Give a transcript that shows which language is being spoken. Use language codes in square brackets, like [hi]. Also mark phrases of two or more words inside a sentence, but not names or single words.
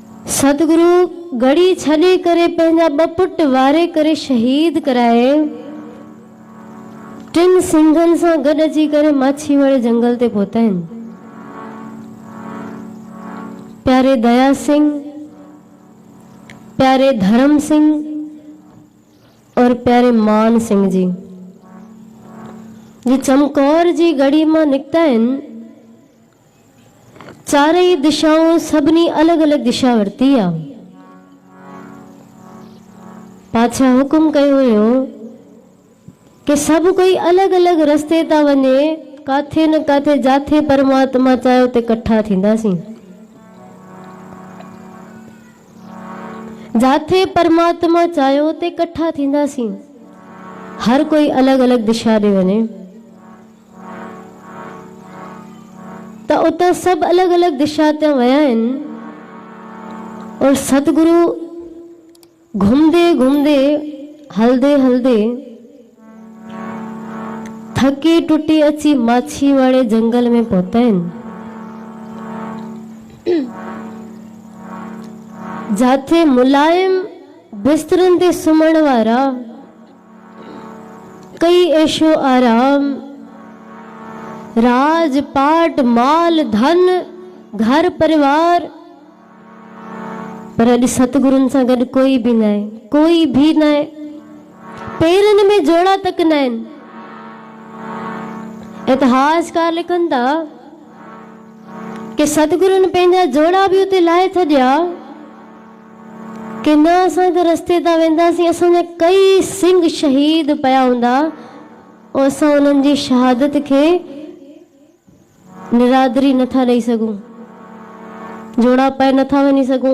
[sd] सतगुरु गड़ी छॾे करे पंहिंजा ॿ पुट वारे करे शहीद कराए टिन सिंघनि सां गॾु अची करे माछीवाड़े जंगल ते पहुता आहिनि। प्यारे दया सिंह, प्यारे धर्म सिंह और प्यारे मान सिंह जी जे चमकौर जी गड़ी मां निकिता आहिनि। चारई दिशाऊं सभिनी अलग अलग दिशा वरती आ। पाछा हुकुम कयो हुयो कि सब कोई अलग अलग रस्ते ता वञे, काथे न काथे जाथे परमात्मा चाहे उते कट्ठा थींदासीं। जाथे परमात्मा चाहे उते कट्ठा थींदासीं। हर कोई अलग अलग दिशा ॾे वञे त उतां सब अलग अलग दिशा ते विया आहिनि। और सतगुरु घुमदे घुमदे हलदे हलदे थकी टुटी अची माछीवाड़े जंगल में पहुता आहिनि। जाथे मुलायम बिस्तरनि ते सुम्हण वारा कई ऐशो आराम, राज पाट माल धन घर परिवार, पर अॼु सतगुरुनि सां गॾु कोई भी न आहे, कोई भी न आहे। पेरनि में जोड़ा तक न आहिनि। इतिहासकार लिखनि था कि सतगुरुनि पंहिंजा जोड़ा भी उते लाहे छॾिया कि न असां त रस्ते तां वेंदासीं, असांजा कई सिंह शहीद पिया हूंदा और असां उन्हनि जी शहादत खे निरादरी नथा ॾेई सघूं, जोड़ा पाए नथा वञी सघूं।